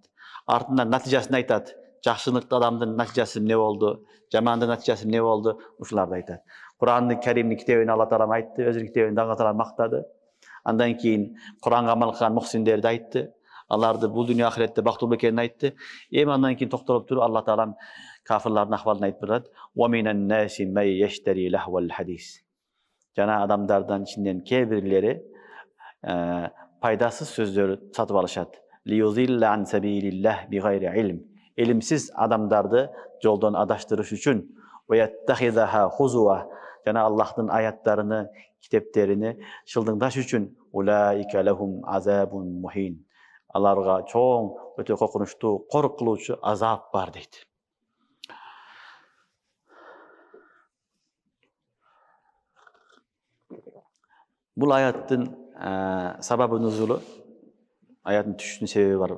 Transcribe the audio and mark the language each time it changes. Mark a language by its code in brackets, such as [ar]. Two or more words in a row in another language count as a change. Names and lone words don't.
[ky] Артынан натыйжасын айтат. Жакшылыктуу адамдын натыйжасы эмне болду, жамандын натыйжасы эмне болду, ушуларды айтат. Кур'ан-ы Керимдин китебин Алла Таала айтты, өзүнүн китебинде Алла Таала мактады. Андан кийин Кур'анга амал кылган мухсиндерди айтты. Аларды бул дүйнө ахиретте бактылуу экенин айтты. Эми андан кийин токтолуп туруп Алла Таала кафирлардын ахвалын айтып берет. [ar] ومن الناس من يشتري لهو الحديث. [ky] Жана адамдардан ичинен кээ бирлери пайдасыз сөздөрдү сатып алышат. [ar] ليضل عن سبيل الله بغير علم. [ky] Илимсиз адамдарды жолдон адаштырыш үчүн, [ar] ويتخذها هزوا, [ky] жана Аллахтын аяттарыны, китептерини шылдыңдаш үчүн, [ar] أولئك لهم عذاب مهين. [ky] Аларга чоң, өтө коркунучтуу, корк кылуучу азап бар дейт. Бул аяттын сабабы нузулу, аяттын түшүшүнүн себеби барбы?